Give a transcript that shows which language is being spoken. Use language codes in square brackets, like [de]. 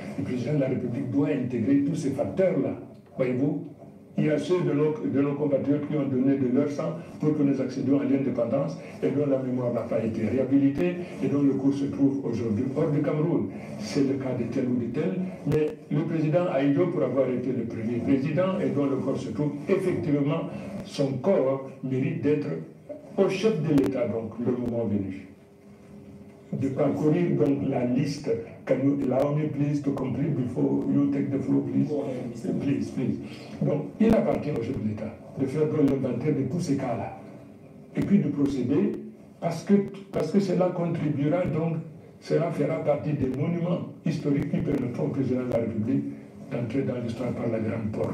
[fr] Le président de la République doit intégrer tous ces facteurs-là. Voyez-vous, il y a ceux de nos compatriotes qui ont donné de leur sang pour que nous accédions à l'indépendance et dont la mémoire n'a pas été réhabilitée et dont le corps se trouve aujourd'hui hors du Cameroun. C'est le cas de tel ou de tel, mais le président Ahidjo, pour avoir été le premier président et dont le corps se trouve, effectivement, son corps mérite d'être au chef de l'État, donc, le moment venu. De parcourir donc la liste. [en] Can you allow me please to complete before you take the floor, please? Please, please. [fr] Donc, il appartient au chef de l'État de faire l'inventaire de tous ces cas-là. Et puis de procéder, parce que cela contribuera donc, cela fera partie des monuments historiques qui permettront au président de la République d'entrer dans l'histoire par la grande porte.